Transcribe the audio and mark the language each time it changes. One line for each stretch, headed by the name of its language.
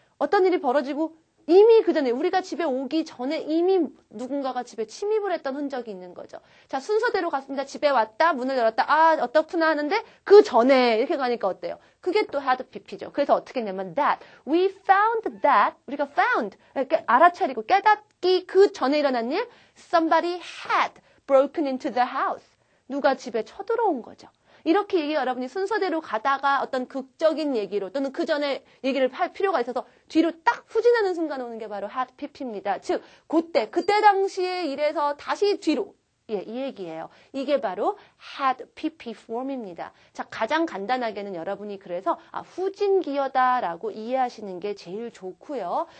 Korean: 어떤 일이 벌어지고 이미 그 전에 우리가 집에 오기 전에 이미 누군가가 집에 침입을 했던 흔적이 있는 거죠. 자, 순서대로 갔습니다. 집에 왔다, 문을 열었다, 어떻구나 하는데 그 전에 이렇게 가니까 어때요? 그게 또 had pp죠. 그래서 어떻게 했냐면 that.
English: We found that. 우리가 found.
Korean: 이렇게 알아차리고 깨닫기 그 전에 일어난 일.
English: Somebody had broken into the house.
Korean: 누가 집에 쳐들어온 거죠. 이렇게 얘기가 여러분이 순서대로 가다가 어떤 극적인 얘기로 또는 그 전에 얘기를 할 필요가 있어서 뒤로 딱 후진하는 순간 오는 게 바로 had pp입니다. 즉, 그때 당시에 이래서 다시 뒤로. 예, 이 얘기예요. 이게 바로 had pp form입니다. 자, 가장 간단하게는 여러분이 그래서 후진기어다라고 이해하시는 게 제일 좋고요.